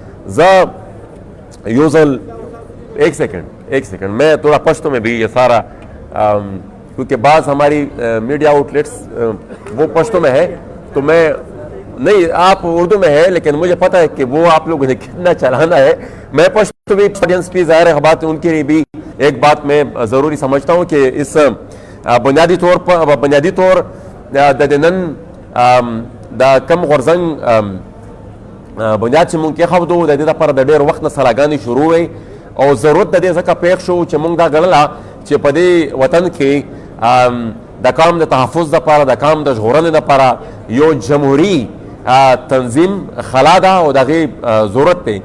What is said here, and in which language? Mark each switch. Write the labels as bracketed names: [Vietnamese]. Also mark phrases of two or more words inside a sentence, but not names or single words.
[Urdu] ایک سیکنڈ میں تھوڑا پشتو میں بھی یہ سارا کیونکہ بعض ہماری [English] media outlets [Urdu] وہ پشتو میں ہے تو میں نہیں، آپ اردو میں ہے لیکن مجھے پتا ہے کہ وہ آپ لوگوں نے کتنا چلانا ہے. میں پشتو بھی آڈینس بھی ظاہر ہے بات ان کے لیے بھی ایک بات میں ضروری سمجھتا ہوں کہ اس بنیادی طور [Pashto] د نن د کم غورځنګ بنیاد چې مونږ کېښودو د دې دپاره د ډېر وخت نه سلاګانې شروع وی او ضرورت د دې ځکه پېښ شو چې مونږ دا ګڼله چې په دې وطن کې د قام د تحفظ دپاره د قام د ژغورنې دپاره یو جمهوري تنظیم خلا ده او د هغې ضرورت دی.